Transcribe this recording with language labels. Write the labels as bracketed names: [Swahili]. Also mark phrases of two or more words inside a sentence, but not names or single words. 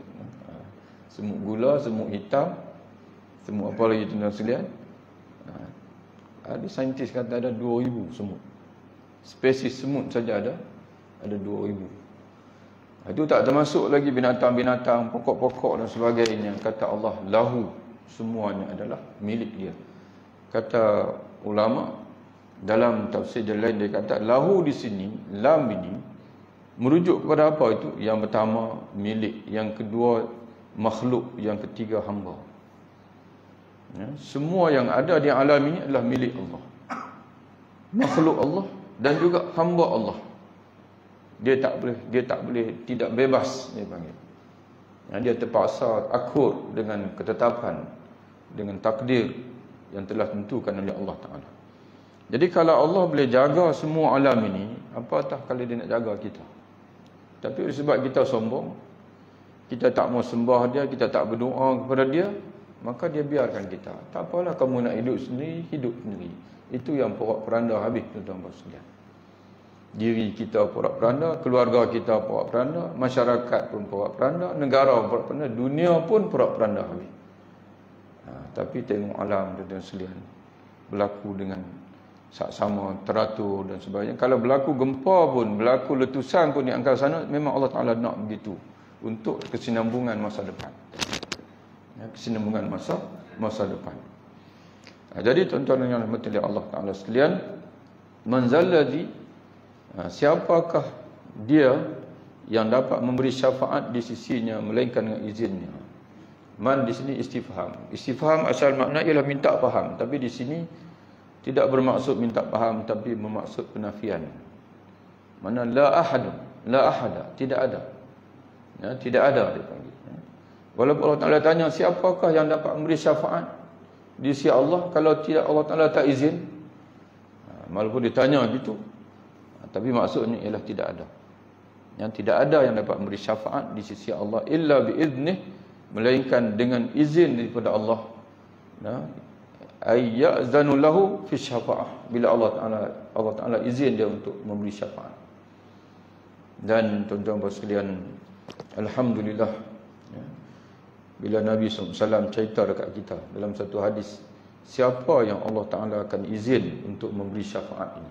[Malay] Semut gula, semut hitam, semut apa lagi tuan-tuan sekalian. Ada saintis kata ada 2000 semut. Spesies semut saja ada 2000. Itu tak termasuk lagi binatang-binatang, pokok-pokok dan sebagainya. Kata Allah, lahu, semuanya adalah milik dia. Kata ulama dalam tafsir lain, dia kata lahu di sini, lam ini merujuk kepada apa itu? Yang pertama milik, yang kedua makhluk, yang ketiga hamba. Semua yang ada di alam ini adalah milik Allah, makhluk Allah dan juga hamba Allah. Dia tak boleh tidak bebas, dia panggil. Dia terpaksa akur dengan ketetapan, dengan takdir yang telah tentukan oleh Allah Ta'ala. Jadi kalau Allah boleh jaga semua alam ini, apatah kalau dia nak jaga kita. Tapi sebab kita sombong, kita tak mau sembah dia, kita tak berdoa kepada dia, maka dia biarkan kita. Tak apalah, kamu nak hidup sendiri, hidup sendiri. Itu yang porak-poranda habis, tuan-tuan sekalian. Diri kita porak-poranda, keluarga kita porak-poranda, masyarakat pun porak-poranda, negara pun porak-poranda, dunia pun porak-poranda habis. Tapi tengok alam, tuan-tuan sekalian, berlaku dengan saksama, teratur dan sebagainya. Kalau berlaku gempa pun, berlaku letusan pun di angkasa sana, memang Allah Ta'ala nak begitu untuk kesinambungan masa depan. Kesinambungan masa depan. Jadi tuan-tuan yang dirahmati oleh Allah Ta'ala sekalian, [Arabic] من ذا الذي, [Malay] siapakah dia yang dapat memberi syafaat di sisinya melainkan dengan izinnya. Man di sini istifham. Istifham asal makna ialah minta faham, tapi di sini tidak bermaksud minta faham, tapi bermaksud penafian. [Arabic] من لا أحد, [Malay] tidak ada. Tidak ada dia panggil. Walaupun Allah Ta'ala tanya siapakah yang dapat memberi syafaat di sisi Allah, kalau tidak Allah Ta'ala tak izin. Walaupun ditanya gitu, tapi maksudnya ialah tidak ada. Yang tidak ada yang dapat memberi syafaat di sisi Allah [Arabic] إلا بإذنه, [Malay] melainkan dengan izin daripada Allah. [Arabic] أن يأذن له في الشفاعة, [Malay] bila Allah Ta'ala izin dia untuk memberi syafaat. Dan tuan-tuan sekalian, alhamdulillah, bila Nabi SAW cerita dekat kita dalam satu hadis, siapa yang Allah Ta'ala akan izin untuk memberi syafaat ini.